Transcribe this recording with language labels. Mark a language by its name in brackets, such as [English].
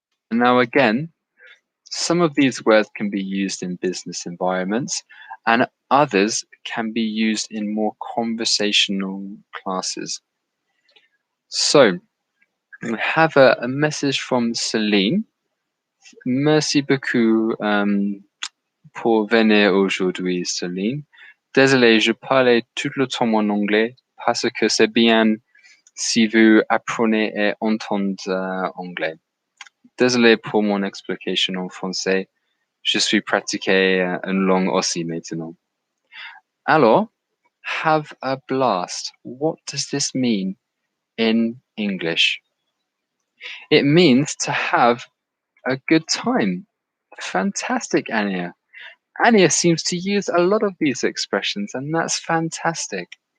[English] Now, again, some of these words can be used in business environments and others can be used in more conversational classes. So, we have a message from Celine. [French] Merci beaucoup pour venir aujourd'hui, Celine. Désolé, je parlais tout le temps en anglais parce que c'est bien si vous apprenez et entendez anglais. Désolé pour mon explication en français. Je suis pratiqué une langue aussi maintenant. [English] Alors, have a blast. What does this mean in English? It means to have a good time. Fantastic, Anya. Anya seems to use a lot of these expressions, and that's fantastic.